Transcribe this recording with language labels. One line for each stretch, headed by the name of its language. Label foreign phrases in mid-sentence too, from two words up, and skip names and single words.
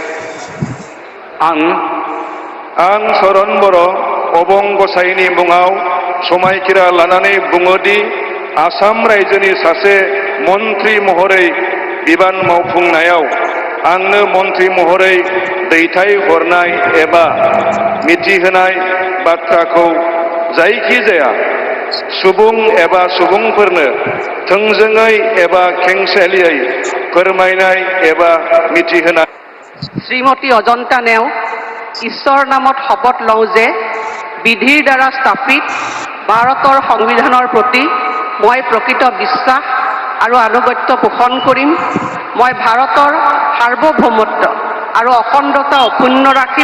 Bodo: आं चरण बर' अबं गसाइनि मुङाव समायखिरा लानानै बुङो दि आसाम रायजोनि सासे मन्थ्रि महरै बिबान मावफुंनायाव आंनो मन्थ्रि महरै दैथायहरनाय एबा मिथिहोनाय बाथ्राखौ जायखिजाया सुबुं एबा सुबुंफोरनो थोंजोङै एबा खेंसालियायै फोरमायनाय एबा मिथिहोनाय।
Assamese: শ্রীমতী অজন্তা নেও ঈশ্বৰ নামত শপত লওঁ যে বিধিৰ দ্বাৰা স্থাপিত ভাৰতৰ সংবিধানৰ প্ৰতি মই প্ৰকৃত বিশ্বাস আৰু আনুগত্য পোষণ কৰিম। মই ভাৰতৰ সাৰ্বভৌমত্ব আৰু অখণ্ডতা অক্ষুণ্ণ ৰাখিম।